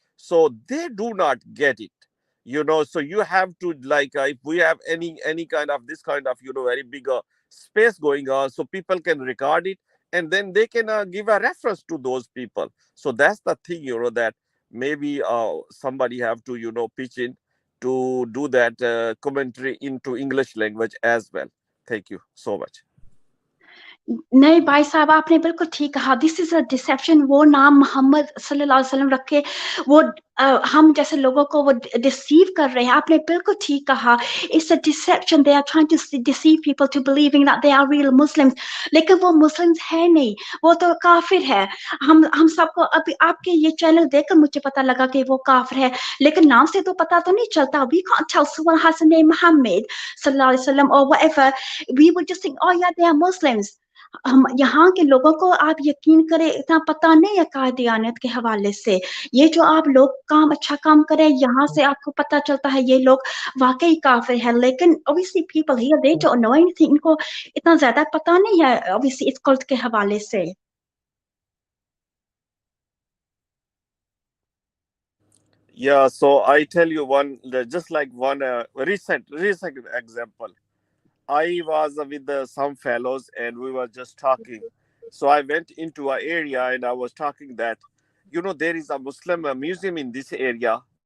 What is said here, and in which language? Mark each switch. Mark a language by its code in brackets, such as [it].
[en] So they do not get it. You know, so you have to, like, if we have any kind of this kind of, you know, very big space going on, so people can record it, and then they can give a reference to those people. So that's the thing, you know, that maybe somebody have to, you know, pitch in to do that commentary into English language as well. Thank you so much. [hi] नहीं भाई साहब, आपने बिल्कुल ठीक कहा, [en] This is a deception. [hi] वो नाम मोहम्मद सल्लल्लाहु अलैहि वसल्लम रखे, वो हम जैसे लोगों को वो डिसीव कर रहे हैं। आपने बिल्कुल ठीक कहा, [en] it's a deception, they are trying to deceive people to believing that they are real Muslims, [hi] लेकिन वो मुस्लिम्स है नहीं, वो तो काफिर है। हम सबको अभी आपके ये चैनल देखकर मुझे पता लगा कि वो काफिर है, लेकिन नाम से तो पता तो नहीं चलता। [en] We can't tell someone has the name Muhammad sallallahu alaihi wasallam or whatever, we would just think, oh yeah, they are Muslims. [hi] हम यहाँ के लोगों को आप यकीन करें इतना पता नहीं है कादियानियत के हवाले से। ये जो आप लोग काम अच्छा काम करें, यहाँ से आपको पता चलता है ये लोग वाकई काफिर है, लेकिन [en] obviously people here they don't know anything, [hi] इनको इतना ज्यादा पता नहीं है obviously इस कल्ट के हवाले से। [en] Yeah, so I tell you one, just like one recent example. I was with some fellows and we were just talking. So I went into an area and I was talking that, you know, there is a Muslim museum in this area.